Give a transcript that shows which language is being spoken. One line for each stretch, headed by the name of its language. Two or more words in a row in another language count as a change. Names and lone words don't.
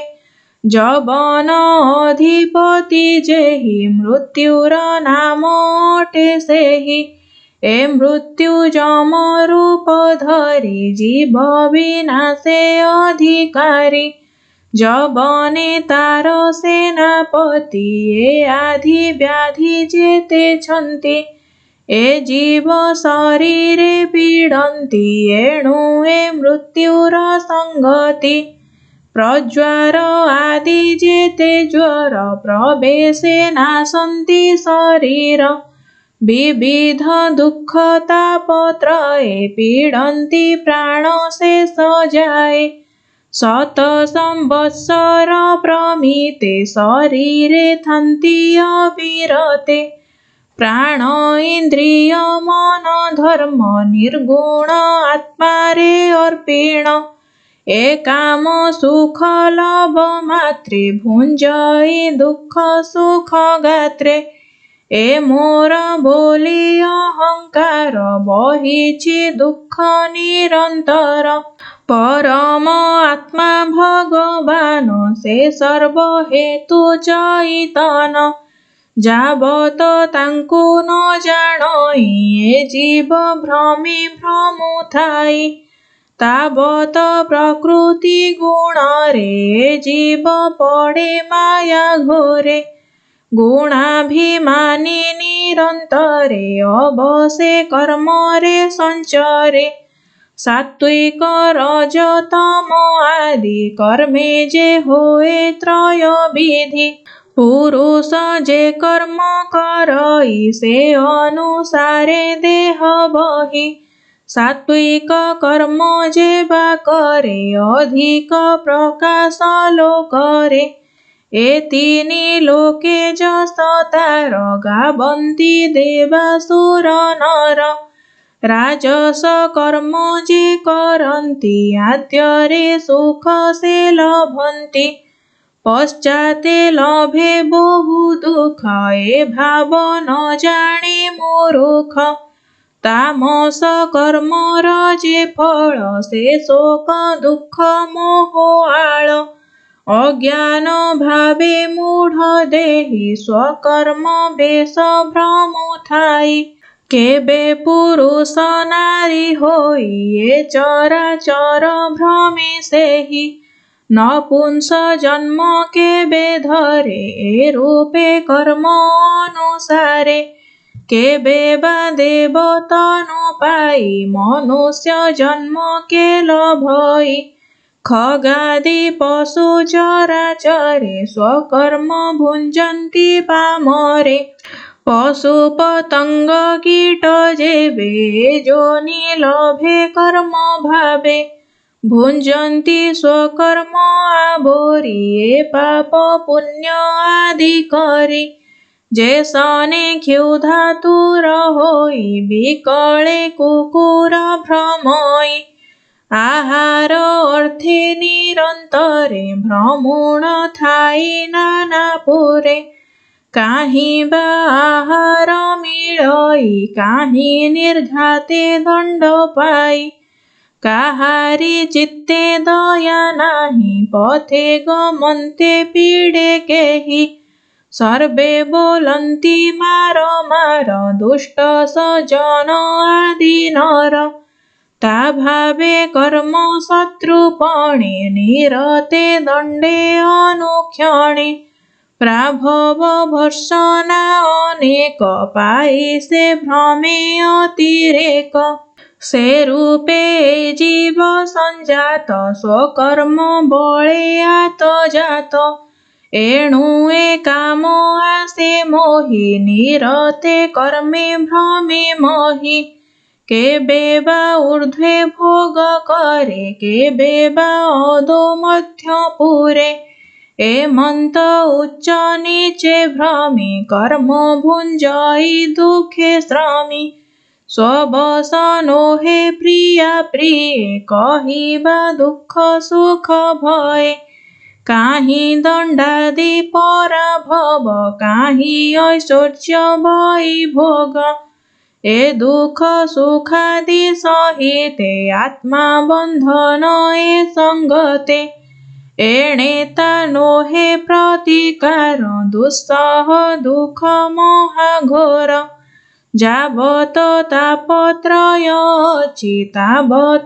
Odia: ଜବନ ଅଧିପତି ଜେହି ମୃତ୍ୟୁର ନାମ ଅଟେ ସେହି। ଏ ମୃତ୍ୟୁ ଜମ ରୂପ ଧରୀ ଜୀବ ବିନାଶେ ଅଧିକାରୀ। ଜବନେ ତାର ସେନାପତି ଏ ଆଧି ବ୍ୟାଧି ଜେତେ ଛଂତୀ। ଏ ଜୀବ ଶରୀରେ ପୀଡ଼ନ୍ତି ଏଣୁ ଏ ମୃତ୍ୟୁର ସଂଗତି। ପ୍ରଜ୍ବାର ଆଦି ଜେତେ ଜ୍ବର ପ୍ରବେଶେ ନାଶନ୍ତି ଶରୀର। ବିବିଧ ଦୁଖ ତାପତ୍ରୟେ ପୀଡ଼ନ୍ତି ପ୍ରାଣ ଶେଷ ଜାଏ। 7 ସଂବତ୍ସର ପ୍ରମିତେ ଶରୀରେ ଥାଂତି ଅବିରତେ। ପ୍ରାଣ ଇଂଦ୍ରିୟ ମନ ଧର୍ମ ନିର୍ଗୁଣ ଆତ୍ମାରେ ଅର୍ପିଣ। ଏ କାମ ସୁଖ ଲଭ ମାତ୍ରେ ଭୁଂଜଈ ଦୁଖ ସୁଖ ଗାତ୍ରେ। ଏ ମୋର ବୋଲୀ ଅହଂକାର ବହିଛି ଦୁଖ ନିରଂତର। ପରମ ଆତ୍ମା ଭଗବାନ ସେ ସର୍ବ ହେତୁ ଚୈତନ। ଜାବତ ତାଂକୁ ନ ଜାନଈ ଏ ଜୀବ ଭ୍ରମୀ ଭ୍ରମୁଥାଈ। ତାବତ ପ୍ରକୃତି ଗୁଣରେ ଜୀବ ପଡ଼େ ମାୟା ଘୋରେ। ଗୁଣାଭିମାନୀ ନିରଂତରେ ଅବସେ କର୍ମରେ ସଂଚରେ। ସାତ୍ବିକ ରଜତମ ଆଦି କର୍ମେ ଜେ ହୋଏ ତ୍ରୟ ବିଧି। ପୁରୁଷ ଜେ କର୍ମ କରଈ ସେ ଅନୁସାରେ ଦେହ ବହି। ସାତ୍ବିକ କର୍ମ ଜେ ବା କରେ ଅଧିକ ପ୍ରକାଶ ଲୋକରେ। ଏ ତୀନି ଲୋକେ ଜସ ତାର ଗାବନ୍ତି ଦେବାସୁର ନର। ରାଜସ କର୍ମ ଜେ କରନ୍ତି ଆଦ୍ୟରେ ସୁଖ ସେ ଲଭନ୍ତି ପଶ୍ଚାତେ ଲଭେ ବହୁ ଦୁଖ ଏ ଭାବ ନ ଜାନେ ମୂର୍ଖ ତାମସ କର୍ମର ଜେ ଫଳ ସେ ଶୋକ ଦୁଖ ମୋହ ଆଳ ଅଜ୍ଞାନ ଭାବେ ମୂଢ଼ ଦେହି ସ୍ବକର୍ମ ବେଶ ଭ୍ରମ ଥାଈ କେବେ ପୁରୁଷ ନାରୀ ହୋଈ ଯେ ଚରାଚର ଭ୍ରମେ ସେହି ନପୁଂସ ଜନ୍ମ କେବେ ଧରେ ଏ ରୂପେ କର୍ମ ଅନୁସାରେ କେବେ ବା ଦେବତନୁ ପାଈ ମନୁଷ୍ୟ ଜନ୍ମ କେ ଲଭଈ ଖଗାଦି ପଶୁ ଚରାଚରେ ସ୍ବକର୍ମ ଭୁଞ୍ଜନ୍ତି ପାମରେ ପଶୁ ପତଂଗ କୀଟ ଜେବେ ଜୋନି ଲଭେ କର୍ମ ଭାବେ ଭୁଞ୍ଜନ୍ତି ସ୍ବକର୍ମ ଆବୋରି ଏ ପାପ ପୁଣ୍ୟ ଆଦି କରି ଜେସନେ କ୍ଷୁଧାତୁର ହୋଈ ବିକଳେ କୁକୁର ଭ୍ରମଈ ଆହାର ଅର୍ଥେ ନିରନ୍ତରେ ଭ୍ରମଣ ଥାଈ ନାନାପୁରେ କାହୀଂ ବା ଆହାର ମିଳଈ କାହୀଂ ନିର୍ଘାତେ ଦଂଡ ପାଈ କାହାରୀ ଚିତ୍ତେ ଦୟା ନାହୀ ପଥେ ଗମନ୍ତେ ପୀଡ଼େ କେହି ସର୍ବେ ବୋଲନ୍ତି ମାର ମାର ଦୁଷ୍ଟ ସଜନ ଆଦି ନର ତା ଭାବେ କର୍ମ ଶତ୍ରୁପଣେ ନିରତେ ଦଂଡେ ଅନୁକ୍ଷଣେ ପ୍ରାଭବ ଭର୍ଷଣା ଅନେକ ପାଈ ସେ ଭ୍ରମେ ଅତିରେକ ସେ ରୂପେ ଜୀବ ସଂଜାତ ସ୍ବକର୍ମ ବଳେ ଆତ ଜାତ ଏଣୁ ଏ କାମ ଆସେ ମୋହି ନିରତେ କର୍ମେ ଭ୍ରମେ ମୋହି କେବେ ବା ଊର୍ଦ୍ଧ୍ବେ ଭୋଗ କରେ କେବେ ବା ଅଧୋ ମଧ୍ୟ ପୁରେ ଏମଂତ ଉଚ୍ଚ ନୀଚେ ଭ୍ରମୀ କର୍ମ ଭୁଂଜଈ ଦୁଖେ ଶ୍ରମୀ ସ୍ବବସ ନୋହେ ପ୍ରିୟା ପ୍ରିୟ କହିବା ଦୁଖ ସୁଖ ଭୟ କାହୀଂ ଦଂଡାଦି ପରାଭବ କାହୀଂ ଐଶ୍ବର୍ୟ ବୈଭୋଗ ଏ ଦୁଖ ସୁଖାଦି ସହିତେ ଆତ୍ମା ବଂଧନ ଏ ସଂଗତେ ଏଣେ ତା ନୋହେ ପ୍ରତିକାର ଦୁସ୍ସହ ଦୁଖ ମହାଘୋର ଜାବତ ତାପତ୍ରୟ ଅଛି ତାବତ